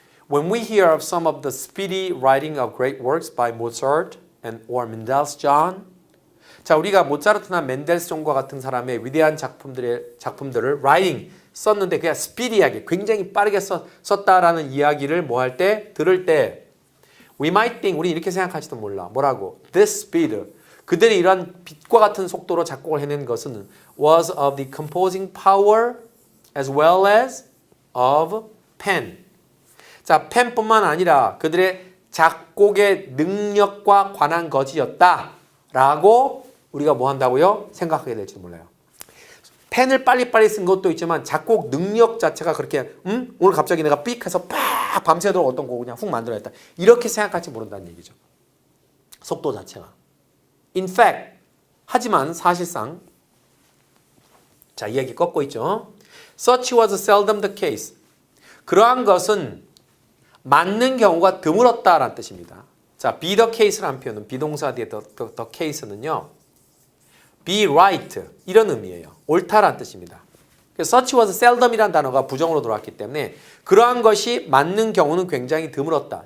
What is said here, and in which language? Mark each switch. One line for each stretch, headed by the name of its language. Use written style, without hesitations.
English: When we hear of some of the speedy writing of great works by Mozart and or Mendelssohn,
Korean: 자, 우리가 모차르트나 멘델스존과 같은 사람의 위대한 작품들을 writing 썼는데 그냥 스피디하게 굉장히 빠르게 썼다라는 이야기를 뭐 할 때 들을 때
English: we might think,
Korean: 우리 이렇게 생각할지도 몰라. 뭐라고?
English: This speed,
Korean: 그들이 이러한 빛과 같은 속도로 작곡을 해낸 것은
English: was of the composing power as well as of pen.
Korean: 자, 펜뿐만 아니라 그들의 작곡의 능력과 관한 것이었다라고 우리가 뭐 한다고요? 생각하게 될지도 몰라요. 펜을 빨리빨리 쓴 것도 있지만 작곡 능력 자체가 그렇게 오늘 갑자기 내가 삑 해서 팍 밤새도록 어떤 곡 그냥 훅 만들어냈다. 이렇게 생각할지 모른다는 얘기죠. 속도 자체가.
English: In fact,
Korean: 하지만 사실상 자, 이야기 꺾고 있죠.
English: Such was seldom the case.
Korean: 그러한 것은 맞는 경우가 드물었다라는 뜻입니다. 자, be the case라는 표현은 비동사 뒤에 the case는요. be right 이런 의미예요. 옳다라는 뜻입니다. such was seldom이라는 단어가 부정으로 들어왔기 때문에 그러한 것이 맞는 경우는 굉장히 드물었다.